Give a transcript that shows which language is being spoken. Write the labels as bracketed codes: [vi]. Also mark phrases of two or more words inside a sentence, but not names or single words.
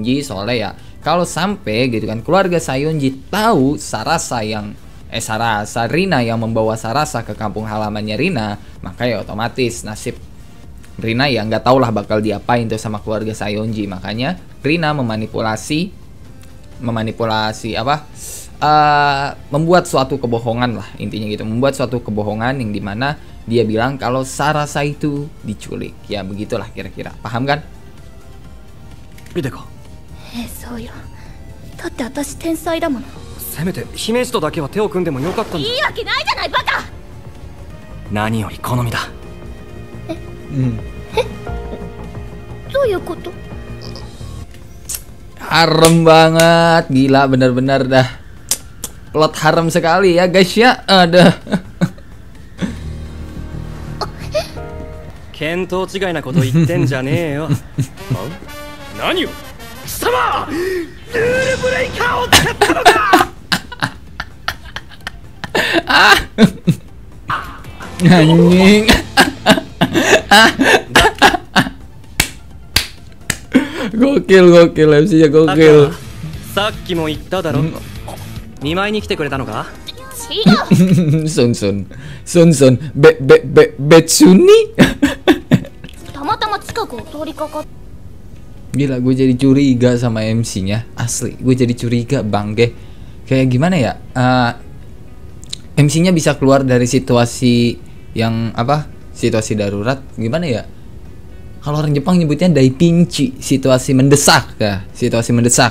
[id] Soalnya ya kalau sampai gitu kan keluarga Sayonji tahu Sarasa yang Rina yang membawa Sarasa ke kampung halamannya Rina, maka ya otomatis nasib Rina ya nggak tau lah bakal diapain tuh sama keluarga Saionji. Makanya Rina memanipulasi membuat suatu kebohongan lah, intinya gitu, membuat suatu kebohongan yang dimana dia bilang kalau Sarasa itu diculik. Ya begitulah kira-kira, paham kan? Hideko. [ja] そうよ。だって私天才だもの。せめて姫路とだけは手を組んでもよかったんだ。いいわけないじゃないバカ。何より好みだ。どういうこと？ [id] Haram banget, gila bener-bener dah. Plot haram sekali ya guys ya. Ada. [ja] 見当違いなこと言ってんじゃねえよ。何を？貴様！ルールブレイカーを使ったのか [id] Anjing. Gokil MC-nya gokil. [ja] さっきも言っただろ。見舞いに来てくれたのか？違う。ふん別に. たまたま近くを通りかかっ [id] Gila, gue jadi curiga sama MC-nya. Asli, gue jadi curiga bangke. Kayak gimana ya? MC-nya bisa keluar dari situasi yang apa? Situasi darurat. Gimana ya? Kalau orang Jepang nyebutnya daipinchi, situasi mendesak ya, situasi mendesak.